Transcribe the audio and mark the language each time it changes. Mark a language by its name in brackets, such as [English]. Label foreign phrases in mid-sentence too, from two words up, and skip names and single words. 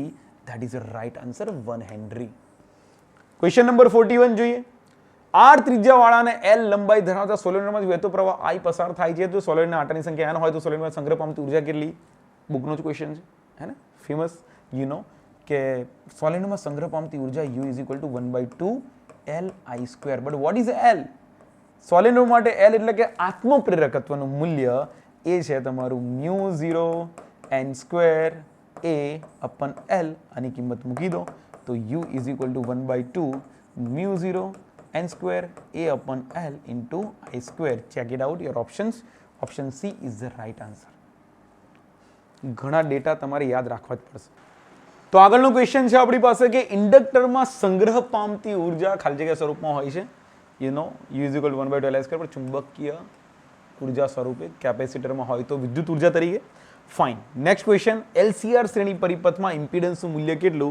[English] That is right answer, 1 henry. Question number 41 જોઈએ. [Gujarati] R ત્રિજ્યાવાળા અને L લંબાઈ ધરાવતા સોલેનોઇડમાંથી વહેતો પ્રવાહ I પસાર થાય છે. તો સોલેનોઇડના આંટાની સંખ્યા n હોય તો સોલેનોઇડમાં સંગ્રહ પામતી ઉર્જા કેટલી? બુકનો જ ક્વેશ્ચન છે, હે ને? [English] famous you know [Gujarati] કે સોલેનોઇડમાં સંગ્રહ પામતી ઉર્જા [English] U is equal to 1/2 Li². But what is L? [Gujarati] સોલેનોઇડ માટે L એટલે કે આત્મ પ્રેરકત્વનું મૂલ્ય એ છે તમારું [English] μ0 n² A upon L. [Gujarati] આની કિંમત મૂકી દો તો [English] U is equal to 1/2 μ0 n² A upon L into I². Check it out, your options. Option C is the right answer. [Gujarati] ઘણા ડેટા તમારે યાદ રાખવા જ પડશે. તો આગળનો ક્વેશ્ચન છે આપણી પાસે કે ઇન્ડક્ટરમાં સંગ્રહ પામતી ઉર્જા ખાલી જગ્યા સ્વરૂપમાં હોય છે. [English] you know U is equal 1/2 [Gujarati] પર ચુંબકીય ઉર્જા સ્વરૂપે કેપેસિટરમાં હોય તો વિદ્યુત ઉર્જા તરીકે. ફાઇન. [English] next question, [Gujarati] એલસીઆર શ્રેણી પરિપથમાં ઇમ્પિડન્સનું મૂલ્ય કેટલું?